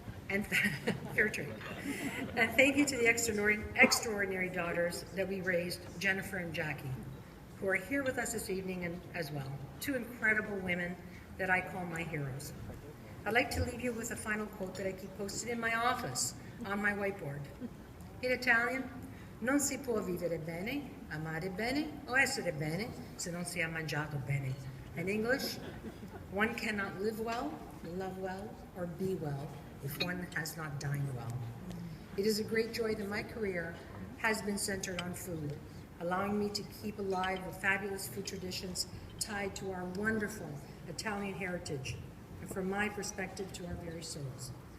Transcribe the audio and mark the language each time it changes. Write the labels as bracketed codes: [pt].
[en] And fair trade. And thank you to the extraordinary daughters that we raised, Jennifer and Jackie, who are here with us this evening as well. Two incredible women that I call my heroes. I'd like to leave you with a final quote that I keep posted in my office on my whiteboard. In Italian, [it] non si può vivere bene, amare bene, o essere bene se non si è mangiato bene. [en] In English, one cannot live well, love well, or be well if one has not dined well. It is a great joy that my career has been centered on food, allowing me to keep alive the fabulous food traditions tied to our wonderful Italian heritage, and from my perspective, to our very souls.